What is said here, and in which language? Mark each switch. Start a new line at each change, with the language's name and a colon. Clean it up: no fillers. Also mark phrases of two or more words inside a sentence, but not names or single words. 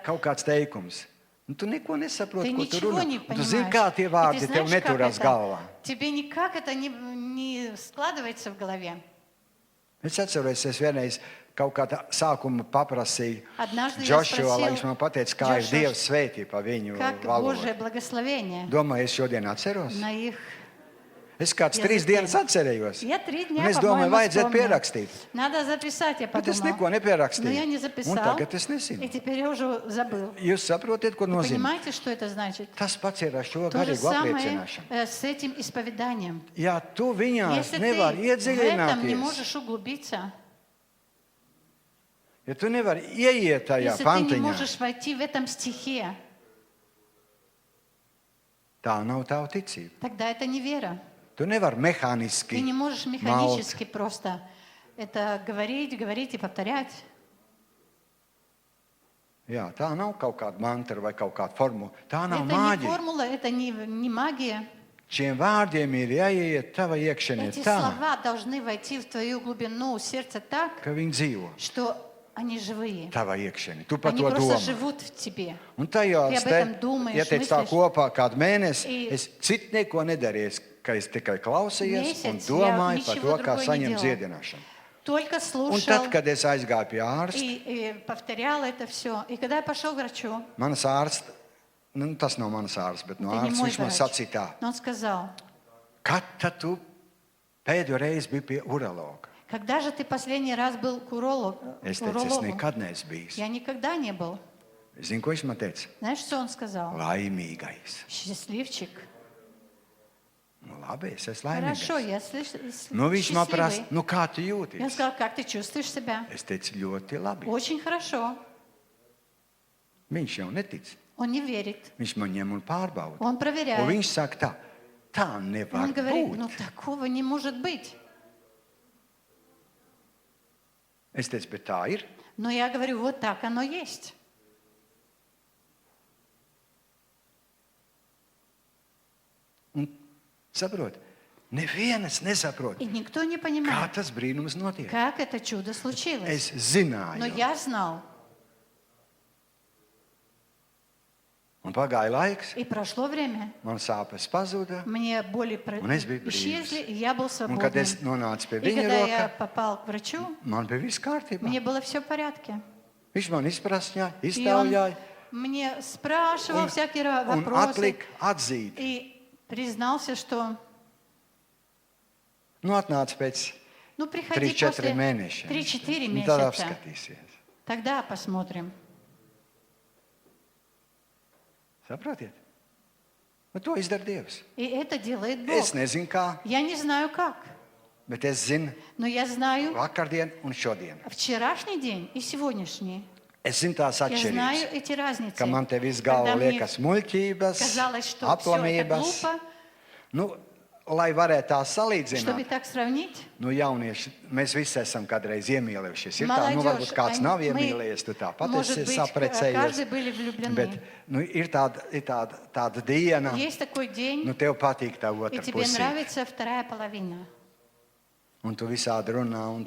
Latvian: kaut kāds teikums. Un tu neko nesaproti,
Russian: Ты
Latvian: ko tu
Russian: ничего
Latvian: runā.
Russian: не
Latvian: Un tu
Russian: понимаешь.
Latvian: zini, kā tie
Russian: И
Latvian: vārdi
Russian: ты
Latvian: tev
Russian: знаешь, как
Latvian: neturās
Russian: это?
Latvian: galvā.
Russian: Тебе никак это не складывается в голове.
Latvian: Es atceros, es vienreiz kaut kādā sākumā paprasīju
Russian: Однажды я
Latvian: Džošu, lai viņš спросил, man pateica, kā ir Joshua, Dievs svētī pa viņu
Russian: как
Latvian: valodu.
Russian: Божье благословение
Latvian: Domāju, es šodien atceros.
Russian: на их...
Latvian: Es kāds
Russian: Я 3 запомнила.
Latvian: dienas atcerējos.
Russian: Я 3
Latvian: Un
Russian: дня,
Latvian: es domāju,
Russian: по-моему,
Latvian: vajadzētu
Russian: вспомнила.
Latvian: pierakstīt.
Russian: Надо записать, я
Latvian: Bet es
Russian: подумала.
Latvian: neko
Russian: Но я
Latvian: nepierakstīju.
Russian: не
Latvian: Un
Russian: записал,
Latvian: tagad es
Russian: и
Latvian: nezinu.
Russian: теперь я уже забыл.
Latvian: Jūs saprotat, ko nozīmē?
Russian: Понимаете, что это значит?
Latvian: Tas pats ir ar šo
Russian: То же
Latvian: garīgu
Russian: самое
Latvian: apliecināšanu.
Russian: с этим исповеданием.
Latvian: Ja tu viņās
Russian: Если
Latvian: nevari
Russian: ты в этом не
Latvian: iedziļināties,
Russian: можешь углубиться,
Latvian: ja tu nevari ieiet tajā
Russian: если ты не
Latvian: pantiņā,
Russian: можешь войти в этом стихе,
Latvian: tā nav tava ticība.
Russian: тогда это не вера.
Latvian: Tu nevari
Russian: Ты
Latvian: mehāniski
Russian: не можешь
Latvian: malt.
Russian: механически просто это говорить, говорить и повторять.
Latvian: Jā, tā nav kaut kāda mantra vai kaut kāda formula. Tā nav
Russian: Это не
Latvian: māģija.
Russian: формула, это не магия.
Latvian: Šiem vārdiem ir jāieiet tava iekšienē
Russian: Эти
Latvian: tā,
Russian: слова должны войти в твою глубину сердца так,
Latvian: ka viņi dzīvo
Russian: что они живые.
Latvian: tavā iekšienē. Tu par
Russian: Они
Latvian: to
Russian: просто
Latvian: domā.
Russian: живут в тебе.
Latvian: Un tajā
Russian: Ты об этом думаешь,
Latvian: ja teicu tā
Russian: мыслишь.
Latvian: kopā kādu mēnesi,
Russian: И-
Latvian: es citu neko nedarīju, ka es tikai klausījos un
Russian: Месяц
Latvian: domāju
Russian: я
Latvian: par to,
Russian: ничего
Latvian: kā
Russian: другого не
Latvian: saņemt
Russian: делала.
Latvian: dziedināšanu.
Russian: Только
Latvian: Un
Russian: слушал
Latvian: tad, kad es aizgāju pie ārsta,
Russian: и повторял это все. И когда я пошел к врачу,
Latvian: manas ārsts, nu, tas nav mans ārsts, bet no
Russian: это не
Latvian: ārsta
Russian: мой
Latvian: viņš man
Russian: врач,
Latvian: sacīja tā,
Russian: но он сказал,
Latvian: kad tad tu pēdējo reizi biji pie urologa?
Russian: когда же ты последний раз был к
Latvian: Es teicu, es
Russian: урологу?
Latvian: nekad neesmu bijis.
Russian: Я никогда не был.
Latvian: Zini, ko viņš man teica?
Russian: Знаешь, что он сказал?
Latvian: Laimīgais.
Russian: Счастливчик.
Latvian: Nu, labi, es esmu
Russian: Хорошо,
Latvian: laimīgs.
Russian: я
Latvian: Nu, viņš man prasa,
Russian: счастливый.
Latvian: nu, kā tu
Russian: И он
Latvian: jūties?
Russian: сказал, как ты чувствуешь себя?
Latvian: Es teicu, ļoti labi.
Russian: Очень хорошо.
Latvian: Viņš jau netic.
Russian: Он не верит.
Latvian: Viņš man ņem un pārbauda.
Russian: Он
Latvian: Un
Russian: проверяет.
Latvian: viņš saka tā, tā nevar
Russian: Он говорит,
Latvian: būt.
Russian: ну такого не может быть.
Latvian: Es teicu, bet tā ir.
Russian: Но я говорю, вот так оно есть.
Latvian: Un saprot, neviens nesaprot,
Russian: И никто не
Latvian: kā
Russian: понимает,
Latvian: tas brīnums notiek.
Russian: как это чудо случилось.
Latvian: Es
Russian: Но
Latvian: zināju.
Russian: я знал.
Latvian: Un pagāja laiks,
Russian: И прошло время.
Latvian: man sāpes pazuda.
Russian: Мне боли
Latvian: Un es biju
Russian: исчезли,
Latvian: brīvs.
Russian: и я был
Latvian: Un kad
Russian: свободным.
Latvian: es nonācu pie
Russian: И
Latvian: viņa
Russian: когда я
Latvian: roka,
Russian: попал к врачу,
Latvian: man bija viss kārtībā.
Russian: мне было все в порядке.
Latvian: Viņš man izprasņāja,
Russian: И он
Latvian: iztaujāja
Russian: мне спрашивал
Latvian: un,
Russian: всякие
Latvian: un
Russian: вопросы
Latvian: atlika atzīt.
Russian: и признался, что
Latvian: Nu, atnāca pēc
Russian: ну приходи 3-4 после
Latvian: mēnešiem. 3-4 Nu, tad
Russian: месяца.
Latvian: apskatīsies.
Russian: Тогда посмотрим.
Latvian: Saprotiet? Nu, to izdara Dievs.
Russian: И это делает Бог.
Latvian: Es nezinu, kā,
Russian: Я не знаю как,
Latvian: bet es zinu
Russian: но я знаю
Latvian: vakardien un šodien.
Russian: вчерашний день и сегодняшний.
Latvian: Es zinu tās
Russian: Я знаю
Latvian: atšķirības.
Russian: эти разницы.
Latvian: Ka man te viss
Russian: Когда
Latvian: galva
Russian: мне
Latvian: liekas muļķības,
Russian: казалось, что все это
Latvian: aplamības.
Russian: глупо,
Latvian: Nu, lai varētu tā
Russian: чтобы
Latvian: salīdzināt,
Russian: так сравнить,
Latvian: nu, jaunieši, mēs visi esam kādreiz iemīlējušies. Ir tā, nu,
Russian: Молодежь,
Latvian: varbūt kāds nav
Russian: мы,
Latvian: iemīlējies, tu tāpat
Russian: может
Latvian: esi
Russian: быть,
Latvian: saprecējies.
Russian: каждый были влюблены.
Latvian: Bet nu, ir tāda diena,
Russian: Есть такой день,
Latvian: nu, tev patīk tā
Russian: и
Latvian: otra
Russian: тебе
Latvian: pusē.
Russian: нравится вторая половина.
Latvian: Un tu visādi runā un